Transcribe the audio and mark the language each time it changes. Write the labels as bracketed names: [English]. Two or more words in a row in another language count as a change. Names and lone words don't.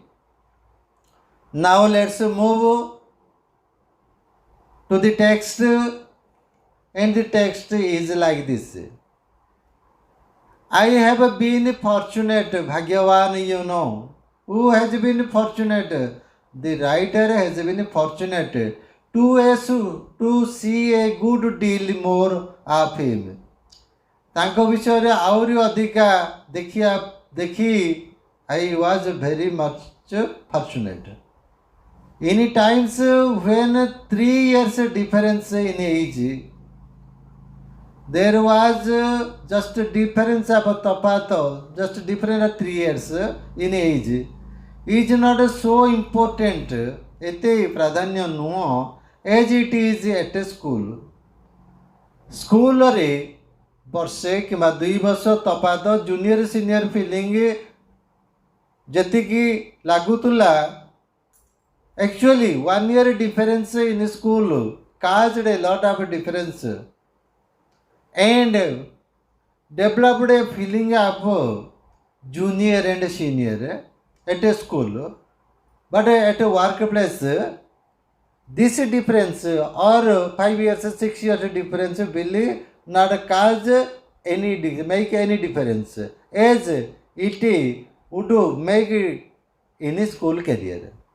[English] Now let's move to the text, and the text is like this. I have been fortunate, Bhagyavan, you know. Who has been fortunate? The writer has been fortunate to see a good deal more of him. [Odia] ତାଙ୍କ ବିଷୟରେ ଆହୁରି ଅଧିକା ଦେଖି [English] I was very much fortunate. In times when 3 years difference in age, there was just difference of tapat, just difference of 3 years in age, is not so important, [Odia] ଏତେ ପ୍ରାଧାନ୍ୟ ନୁହଁ [English] as it is at a school. [Odia] ସ୍କୁଲରେ ବର୍ଷେ କିମ୍ବା 2 ବର୍ଷ ତଫାତ [English] junior senior feeling [Odia] ଯେତିକି ଲାଗୁଥିଲା, [English] actually 1 year difference in school caused a lot of difference and developed a feeling of junior and senior at a school. But at a workplace, this difference or 5 years, 6 years difference will not cause make any difference as it would make in school career.